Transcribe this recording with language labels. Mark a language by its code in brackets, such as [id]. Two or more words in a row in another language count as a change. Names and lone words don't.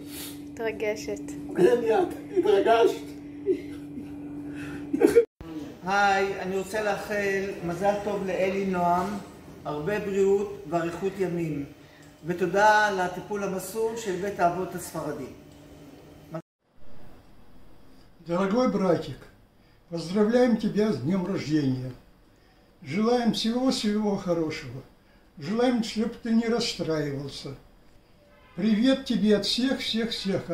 [he] מתרגשת. התרגשת. היי, אני רוצה לאחל מזל טוב לאלי נועם, הרבה בריאות ואריכות ימים, ותודה על הטיפול המסור של בית האבות הספרדי. [ru] Дорогой братик, поздравляем тебя с днем рождения. Желаем всего-всего хорошего. Желаем, чтобы ты не расстраивался. Привет тебе от всех-всех-всех.